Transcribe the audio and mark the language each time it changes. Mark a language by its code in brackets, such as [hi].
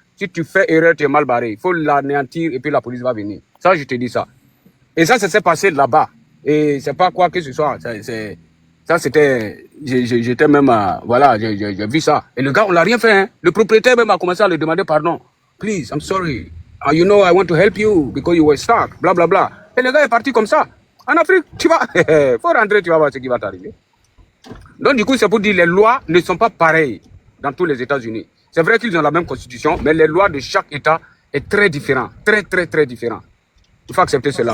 [fr] Si tu fais erreur, tu es mal barré. Il faut l'anéantir et puis la police va venir. Ça, je te dis ça. Et ça s'est passé là-bas. Et c'est pas quoi que ce soit. Ça, c'était... J'étais même... voilà, j'ai vu ça. Et le gars, on l'a rien fait. Hein. Le propriétaire même a commencé à lui demander pardon. [en] Please, I'm sorry. You know, I want to help you because you were stuck. [fr] Bla, bla, bla. Et le gars est parti comme ça. En Afrique, tu vas... faut rentrer, tu vas voir ce qui va t'arriver. Donc, du coup, c'est pour dire les lois ne sont pas pareilles dans tous les États-Unis. C'est vrai qu'ils ont la même constitution, mais les lois de chaque État est très différent. Très, très, très différent. Il faut accepter cela.